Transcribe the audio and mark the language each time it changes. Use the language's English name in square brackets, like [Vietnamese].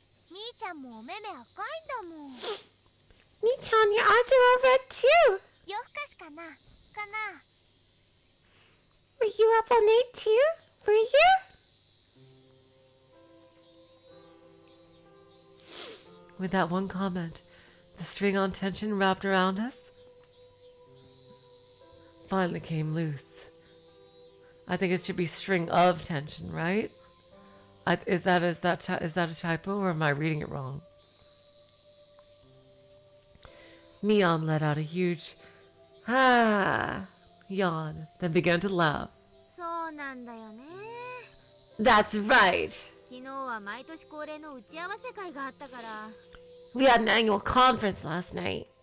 [Japanese] みーちゃんもお目目赤いんだもん。 [English] Mi-chan, your eyes are all red too. [Japanese] 夜更かしかな？かな？ [English] Were you up all night too? Were you? With that one comment, the string on tension wrapped around us finally came loose. I think it should be string of tension, right? Is that a typo, or am I reading it wrong? Mion let out a huge yawn, then began to laugh. [Japanese] そうなんだよね。 [English] That's right. [Japanese] 昨日は毎年恒例の打ち合わせ会があったから。 [English] We had an annual conference last night.